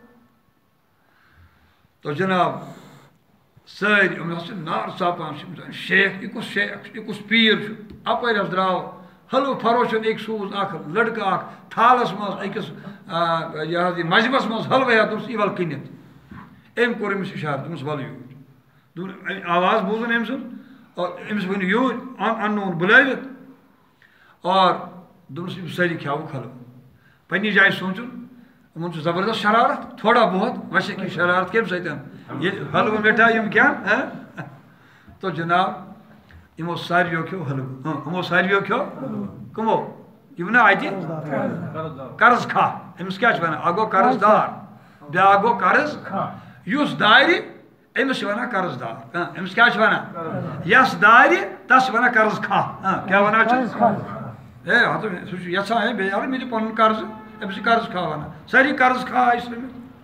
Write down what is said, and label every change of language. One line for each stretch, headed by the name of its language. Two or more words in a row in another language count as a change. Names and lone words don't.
Kashmiri: تو جناب سٲری یِم ہسا چھِ نار ژاپان شیخ یہِ کُس شیخ یہِ کُس پیٖر چھُ اپٲرۍ حظ درٛاو حلوٕ فروشن أکۍ سوٗز اکھ لڑکہٕ اکھ تھالس منٛز أکِس یہِ حظ یہِ مجمس منٛز حلوٕ ہٮ۪تھ دوٚپُس یہِ وَل کٕنِتھ أمۍ کوٚر أمِس اِشارٕ دوٚپمَس وَلہٕ یوٗرۍ دوٚپُن آواز بوٗزُن أمۍ سُنٛد اور أمِس ؤنِو یوٗرۍ اَن نوٚوُن بُلٲوِتھ اور دوٚپنَس یِم سٲری کھیٛاوُکھ حلوٕ پنٛنہِ جایہِ سونٛچُن یِمن چھُ زبردست شرارت
Urdu: تھوڑا بہت ویسے کی شرارت
Kashmiri: کمہِ سۭتۍ ییٚلہِ حلوٕ مِٹھایہِ یِم کھٮ۪ن تو جناب یِمو ساروِیو کھیوٚو حلوٕ یِمو ساروِیو کھیوٚو کٕمو یِم نا اَتہِ قرض کھاہ أمِس کیٛاہ چھِ وَنان اکھ گوٚو قرض دار بیٛاکھ گوٚو قرض یُس دارِ أمِس چھِ وَنان قرض دار أمِس کیٛاہ چھِ وَنان یس دارِ تس چھِ وَنان قرض کھاہ کیٛاہ وَنان چھِ ہے ہتہٕ سُہ چھُ یژھان ہے بیٚیہِ یارٕ مےٚ دِ پنُن قرضہٕ أمِس چھِ قرض کھاہ وَنان سٲری قرض کھاہ آیہِ سٔمِتھ